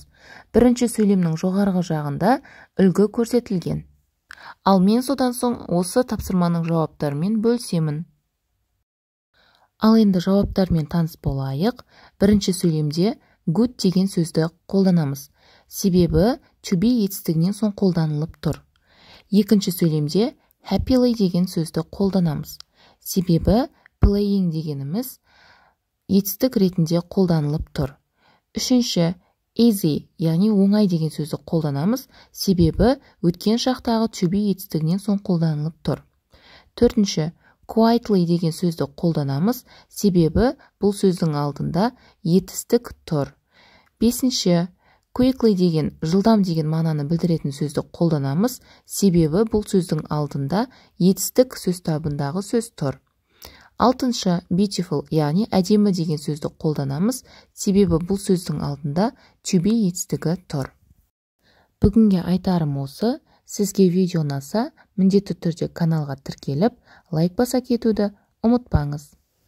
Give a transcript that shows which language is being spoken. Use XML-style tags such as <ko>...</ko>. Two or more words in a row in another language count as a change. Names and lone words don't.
<kk>Бірінші сөйлемнің жоғарғы жағында үлгі көрсетілген. Ал мен содан соң осы тапсырманың жауаптарымен бөлісемін. Ал енді жауаптармен таныс болайық. Бірінші сөйлемде good деген сөзді қолданамыз. Себебі</kk> <en>to be</en> <kk>етістігінен соң қолданылып тұр. Екінші сөйлемде happily деген сөзді қолданамыз. Себебі playing дегеніміз етістік ретінде қолданылып тұр. Үшінші, easy, яғни оңай деген сөзді қолданамыз, себебі өткен шақтағы</kk> <en>to be</en> <kk>етістігінен соң қолданылып тұр. Төртінші, quietly деген сөзді қолданамыз, себебі бұл сөздің алдында етістік тұр. Бесінші, quickly деген жылдам деген мағынаны білдіретін сөзді қолданамыз, себебі бұл сөздің алдында етістік сөз табындағы сөз тұр. Алтыншы, beautiful, яғни әдемі деген сөзді қолданамыз, себебі бұл сөздің алдында</kk> <en>to be</en> <kk>етістігі тұр. Бүгінге айтарым осы, сізге видео ұнаса, міндетті түрде каналға тіркеліп, лайк баса кетуді ұмытпаңыз.</kk>